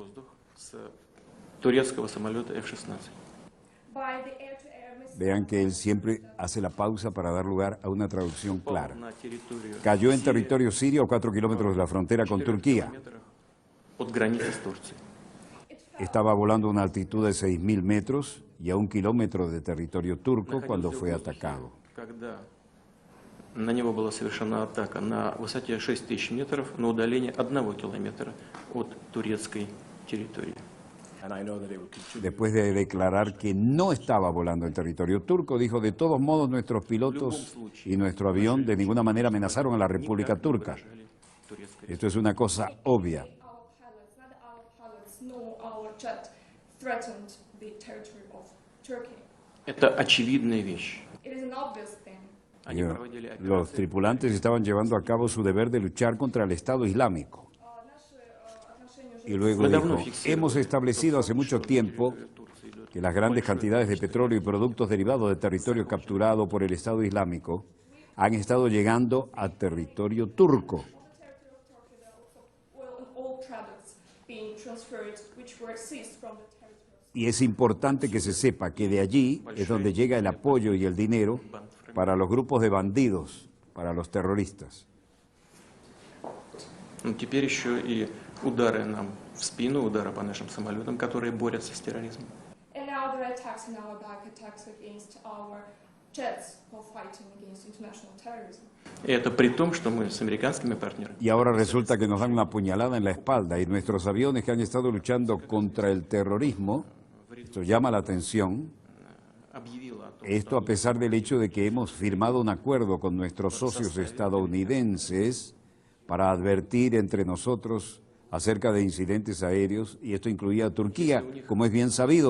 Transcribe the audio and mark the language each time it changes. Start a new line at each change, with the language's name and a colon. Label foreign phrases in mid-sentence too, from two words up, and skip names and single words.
Spanish: Vean que él siempre hace la pausa para dar lugar a una traducción clara. Cayó en territorio sirio a 4 kilómetros de la frontera con Turquía. Estaba volando a una altitud de 6.000 metros y a 1 kilómetro de territorio turco cuando fue atacado.
Russian: На него была совершена атака на высоте 6000 метров, на удалении 1 километра от турецкой территории.
Spanish: Después de declarar que no estaba volando en territorio turco, dijo: de todos modos nuestros pilotos y nuestro avión de ninguna manera amenazaron a la República Turca. Esto es una cosa obvia.
Russian: Это очевидная вещь.
Spanish: Los tripulantes estaban llevando a cabo su deber de luchar contra el Estado Islámico. Y luego dijo: hemos establecido hace mucho tiempo que las grandes cantidades de petróleo y productos derivados del territorio capturado por el Estado Islámico han estado llegando a territorio turco. Y es importante que se sepa que de allí es donde llega el apoyo y el dinero para los grupos de bandidos, para los terroristas.
Russian: Теперь еще и удары нам в спину, удары по нашим самолетам, которые борются с терроризмом. И это при том, что мы с американскими партнерами.
Spanish: Y ahora resulta que nos dan una puñalada en la espalda y nuestros aviones que han estado luchando contra el terrorismo, esto llama la atención. Esto a pesar del hecho de que hemos firmado un acuerdo con nuestros socios estadounidenses para advertir entre nosotros acerca de incidentes aéreos, y esto incluía a Turquía, como es bien sabido.